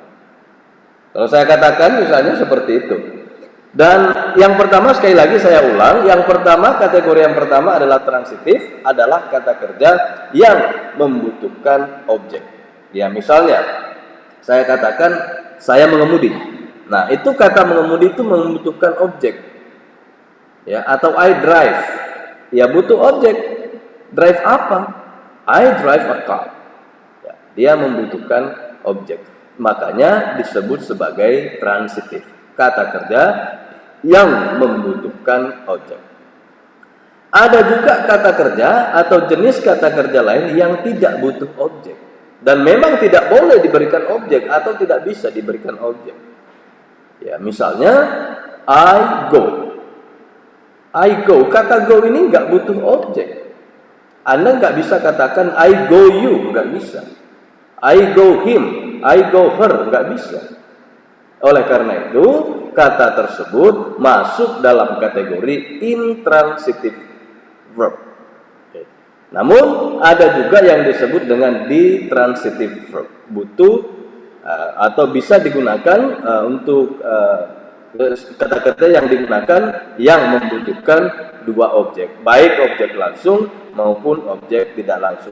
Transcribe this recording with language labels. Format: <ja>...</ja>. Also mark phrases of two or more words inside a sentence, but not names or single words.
<id>Kalau saya katakan misalnya seperti itu. Dan yang pertama, sekali lagi saya ulang, kategori yang pertama adalah transitif, adalah kata kerja yang membutuhkan objek. Ya, misalnya saya katakan saya mengemudi. Nah, itu kata mengemudi itu membutuhkan objek. Ya, atau</id> <en>I drive.</en> <id>Ya, butuh objek. Drive apa?</id> <en>I drive a car.</en> <id>Ya, dia membutuhkan objek. Makanya disebut sebagai transitif. Kata kerja yang membutuhkan objek. Ada juga kata kerja atau jenis kata kerja lain yang tidak butuh objek. Dan memang tidak boleh diberikan objek atau tidak bisa diberikan objek. Ya, misalnya</id> <en>I go. I go,</en> <id>kata go ini nggak butuh objek. Anda nggak bisa katakan</id> <en>I go you,</en> <id>nggak bisa.</id> <en>I go him, I go her,</en> <id>nggak bisa. Oleh karena itu, kata tersebut masuk dalam kategori</id> <en>intransitive verb.</en> <id>Namun ada juga yang disebut dengan</id> <en>ditransitive verb,</en> <id>butuh atau bisa digunakan untuk kata-kata yang digunakan yang membutuhkan 2 objek, baik objek langsung maupun objek tidak langsung.</id>